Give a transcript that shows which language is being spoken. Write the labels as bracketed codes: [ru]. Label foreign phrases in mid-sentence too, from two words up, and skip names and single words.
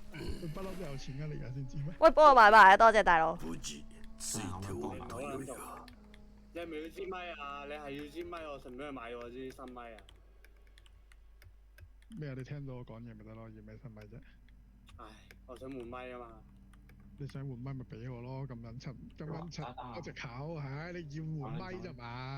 [yue] 佢不嬲都有錢㗎，你而家先知咩？喂，幫我買埋啊！多謝大佬。 [ja] 無事ついておるとよいが。 [yue] 你係咪要支咪啊？你係要支咪，我順便去買我支新咪啊！咩啊？你聽到我講嘢咪得咯，要咩新咪啫？唉，我想換咪啊嘛。你想換咪咪俾我咯，咁撚柒，咁撚柒，一隻口，唉，你要換咪咋嘛？